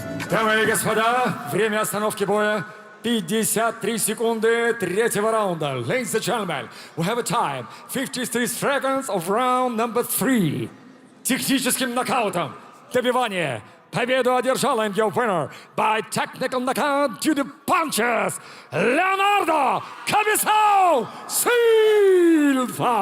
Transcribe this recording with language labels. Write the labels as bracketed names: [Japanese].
[Russian] Дамы и господа, время остановки боя 53 секунды третьего раунда. [English] Ladies and gentlemen, we have a time 53 seconds of round number 3. [Russian] Техническим нокаутом добивание. Победу одержал, [English] and your winner by technical knockout to the punches, Leonardo Cabezão Silva.